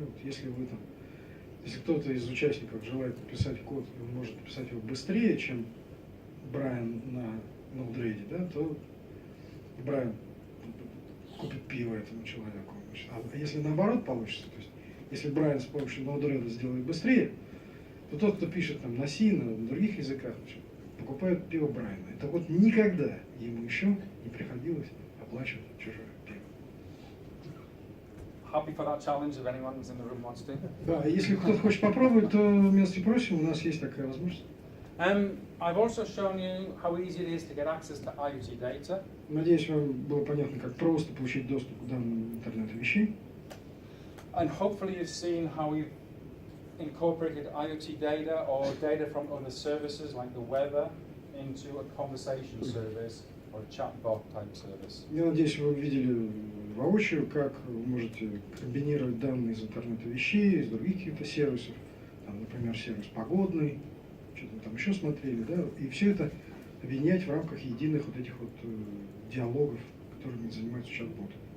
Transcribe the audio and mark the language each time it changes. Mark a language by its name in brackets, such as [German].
[Russian] Вот если кто-то из участников желает написать код, и он может написать его быстрее, чем Брайан на Node-RED, да, то Брайан купит пиво этому человеку. А если наоборот получится, то есть если Брайан с помощью Node-RED сделает быстрее, то тот, кто пишет там на C, на других языках, покупает пиво Брайана. Это вот никогда ему еще не приходилось оплачивать чужое пиво. [English] Happy for that challenge if anyone in the room wants to. [Russian] Да, если кто-то хочет попробовать, то милости просим, у нас есть такая возможность. [English] I've also shown you how easy it is to get access to IoT data. [Russian] Надеюсь, вам было понятно, как просто получить доступ к данным интернета вещей. [English] And hopefully you've seen how we've incorporated IoT data or data from other services like the weather into a conversation service or a chatbot type service. [Russian] Я надеюсь, вы увидели воочию, как вы можете комбинировать данные из интернета вещей, из других каких-то сервисов, там, например, сервис погодный, что-то там еще смотрели, да, и все это объединять в рамках единых вот этих вот диалогов, которыми занимаются чат-боты.